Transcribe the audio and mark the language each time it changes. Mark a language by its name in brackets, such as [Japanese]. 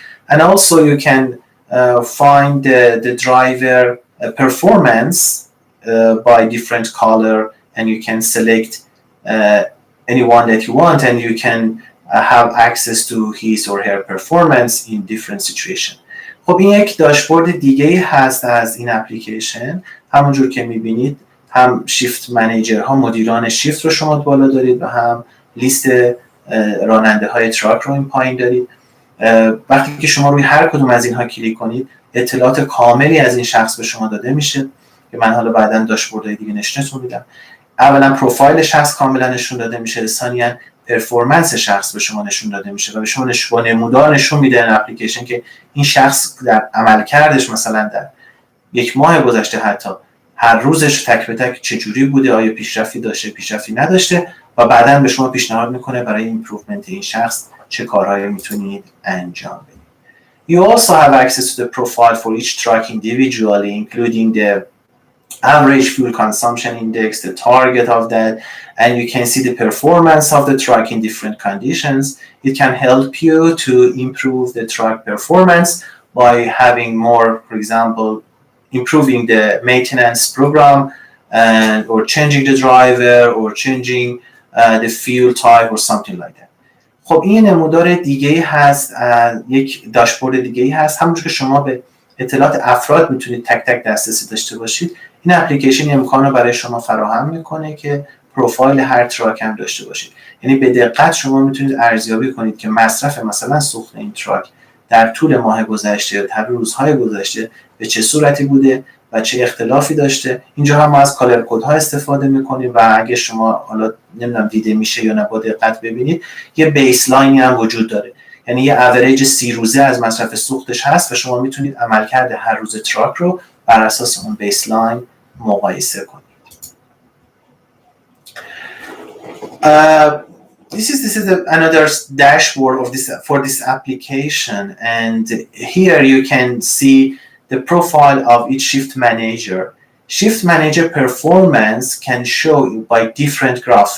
[English] And also you can find the driver performance by different color, and you can select anyone that you want, and you can have access to his or her performance in different situations. [Persian] خب این یک داشبورد دیگه هست از این اپلیکیشن. همونجور که میبینید هم شیفت منیجرها، مدیران شیفت رو شما بالا دارید و هم لیست راننده های تراک رو این پایین دارید. وقتی که شما روی هر کدوم از اینها کلیک کنید اطلاعات کاملی از این شخص به شما داده میشه. که من حالا بعداً داشبوردهای دیگه نشونتون میدم. اولا پروفایل شخص کاملا نشون داده میشه، ثانیاً پرفورمنس شخص به شما نشون داده میشه و به شما با نمودار نشون میده این اپلیکیشن که این شخص در عملکردش مثلا در یک ماه گذشته حتی هر روزش تک به تک چجوری بوده، آیا پیشرفتی داشته پیشرفتی نداشته و بعداً به شما پیشنهاد میکنه برای ایمپروومنت این شخص چه کارهایی میتونید انجام بدید. [English] You also have access to the profile for each truck individually, including the average fuel consumption index, the target of that, and you can see the performance of the truck in different conditions. It can help you to improve the truck performance by having more, for example, improving the maintenance program and or changing the driver or changing the fuel type or something like that. [Persian] خب این نمودار دیگه هست، یک داشبورد دیگه هست. همونجور که شما به اطلاعات افراد میتونید تک تک دسترسی داشته باشید، این اپلیکیشن امکان رو برای شما فراهم میکنه که پروفایل هر تراک هم داشته باشید. یعنی به دقت شما میتونید ارزیابی کنید که مصرف مثلا سوخت این تراک در طول ماه گذشته یا در روزهای گذشته به چه صورتی بوده و چه اختلافی داشته. اینجا هم ما از کالر کدها استفاده میکنیم و اگه شما حالا نمیدونم دیده میشه یا نه با دقت ببینید، یه بیسلاینی هم وجود داره، یعنی یه اوریج 30 روزه از مصرف سوختش هست و شما میتونید عملکرد هر روز تراک رو بر اساس اون بیسلاین مقایسه کنید. [English] This is another dashboard of for this application, and here you can see the profile of each shift manager. Shift manager performance can show you by different graphs.